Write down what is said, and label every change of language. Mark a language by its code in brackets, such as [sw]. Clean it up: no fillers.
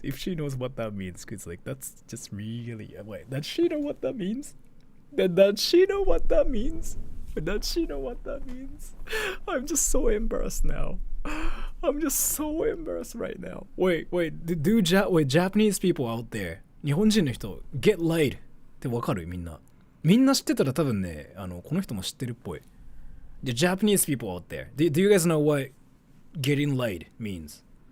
[en] If she knows what that means, cause like that's just really. Wait, does she know what that means? Does she know what that means? Does she know what that means? I'm just so embarrassed now. I'm just so embarrassed right now. Wait. Japanese people out there. [ja] 日本人の人 [en] get laid [ja] ってわかる？みんな知ってたら多分ね、この人も知ってるっぽい。 [en] The Japanese people out there. Do you guys know what getting laid means?